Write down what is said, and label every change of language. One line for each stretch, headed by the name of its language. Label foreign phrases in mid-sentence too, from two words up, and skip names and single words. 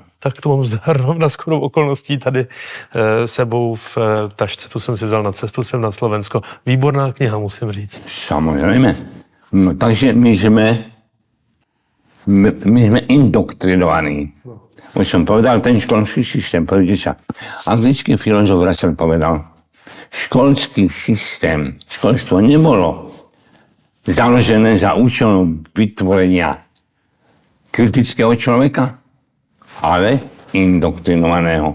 Czech: Tak to mám zrovna skoro okolností tady sebou v tašce. Tu jsem si vzal na cestu, jsem na Slovensko. Výborná kniha, musím říct. Samozřejmě. No, takže my jsme indoktrinovaní.
Slovak: Už jsem povedal, ten školský systém, podívejte sa. Anglický filozof Russell povedal, školský systém, školstvo nebolo založené za účelom vytvorenia kritického človeka, ale indoktrinovaného.